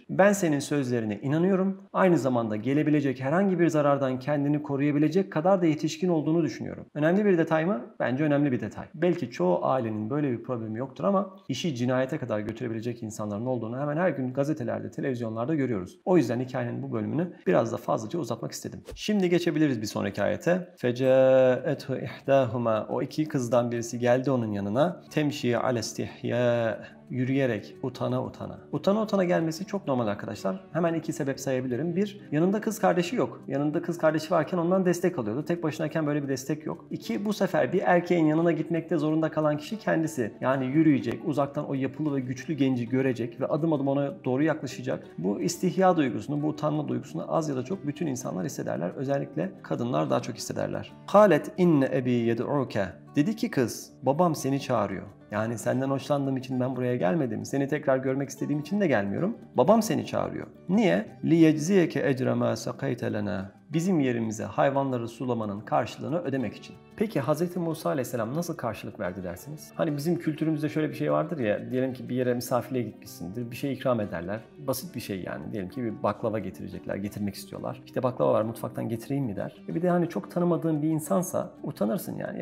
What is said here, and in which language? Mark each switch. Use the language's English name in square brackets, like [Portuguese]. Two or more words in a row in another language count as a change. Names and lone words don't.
[Turkish] Ben senin sözlerine inanıyorum. Aynı zamanda gelebilecek herhangi bir zarardan kendini koruyabilecek kadar da yetişkin olduğunu düşünüyorum. Önemli bir detay mı? Bence önemli bir detay. Belki çoğu ailenin böyle bir problemi yoktur ama işi cinayete kadar götürebilecek insanların olduğunu hemen her gün gazetelerde, televizyonlarda görüyoruz. O yüzden hikayenin bu bölümünü biraz da fazlaca uzatmak istedim. Şimdi geçebiliriz bir sonraki ayete. [Arabic] فَجَاءَتْهُ اِحْدَاهُمَا [Turkish] O iki kızdan birisi geldi onun yanına. [Arabic] تَمْشِي عَلَى اسْتِحْيَاءٍ [Turkish] yürüyerek, utana utana. Utana utana gelmesi çok normal arkadaşlar. Hemen iki sebep sayabilirim. Bir, yanında kız kardeşi yok. Yanında kız kardeşi varken ondan destek alıyordu. Tek başınayken böyle bir destek yok. İki, bu sefer bir erkeğin yanına gitmekte zorunda kalan kişi kendisi. Yani yürüyecek, uzaktan o yapılı ve güçlü genci görecek ve adım adım ona doğru yaklaşacak. Bu istihya duygusunu, bu utanma duygusunu az ya da çok bütün insanlar hissederler. Özellikle kadınlar daha çok hissederler. [Arabic] قالت إن أبي يدعوك. [Turkish] Dedi ki kız, babam seni çağırıyor. Yani senden hoşlandığım için ben buraya gelmedim. Seni tekrar görmek istediğim için de gelmiyorum. Babam seni çağırıyor. Niye? [Arabic] لِيَجْزِيَكَ اَجْرَ مَا سَقَيْتَ لَنَا. [Turkish] Bizim yerimize hayvanları sulamanın karşılığını ödemek için. Peki Hz. Musa Aleyhisselam nasıl karşılık verdi dersiniz? Hani bizim kültürümüzde şöyle bir şey vardır ya, diyelim ki bir yere misafirliğe gitmişsindir, bir şey ikram ederler. Basit bir şey yani, diyelim ki bir baklava getirecekler, getirmek istiyorlar. İşte baklava var, mutfaktan getireyim mi der. Bir de hani çok tanımadığın bir insansa utanırsın yani.